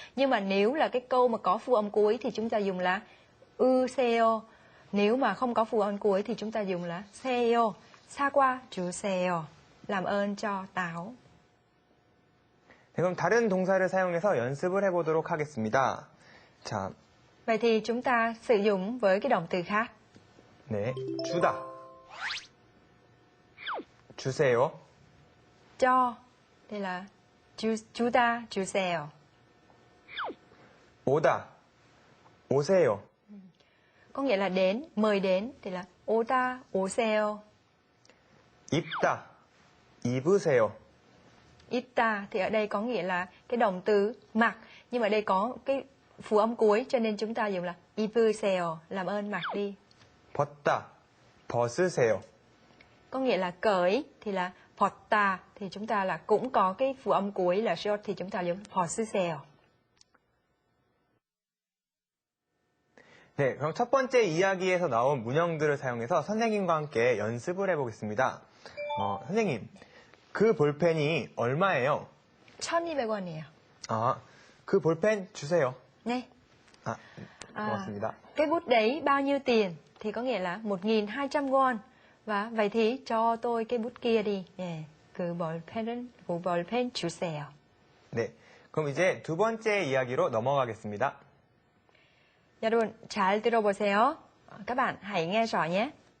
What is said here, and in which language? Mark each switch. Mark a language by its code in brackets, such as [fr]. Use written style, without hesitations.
[vi] Nhưng mà nếu là cái câu mà có phụ âm cuối thì chúng ta dùng là useo. Nếu mà không có phụ âm cuối thì chúng ta dùng là seo. [ko] 사과 주세요. [vi] làm ơn cho táo. [ko] 네, 그럼 다른 동사를 사용해서 연습을 해보도록 하겠습니다. 자, [vi] Vậy thì chúng ta sử dụng với cái động từ khác. [ko] 네, 주다, 주세요, [vi] cho đây là [ko] 주다 주세요. 오다, 오세요, [vi] Có nghĩa là đến, mời đến thì là [ko] 오다 오세요. 입다, 입으세요. [vi] 입다 thì ở đây có nghĩa là cái động từ mặc, nhưng mà đây có cái phụ âm cuối cho nên chúng ta dùng là 입으세요, làm ơn mặc đi. [ko] 벗다, 벗으세요. [vi] Có nghĩa là cởi thì là 벗다, thì chúng ta là cũng có cái phụ âm cuối là short thì chúng ta dùng 벗으세요. [ko] 네, 그럼 첫 번째 이야기에서 나온 문형들을 사용해서 선생님과 함께 연습을 해보겠습니다. 선생님, 그 볼펜이 얼마예요? 1,200원이에요. 아, 그 볼펜 주세요. Nè. 아, 고맙습니다. [vi] Cái bút đấy bao nhiêu tiền? Thì có nghĩa là 1.200 won. Và vậy thì cho tôi cái bút kia đi. [ko] 예. 그 볼펜 주세요. 네, 그럼 이제 두 번째 이야기로 넘어가겠습니다. 여러분 잘 들어보세요. [vi] Các bạn hãy nghe rõ nhé.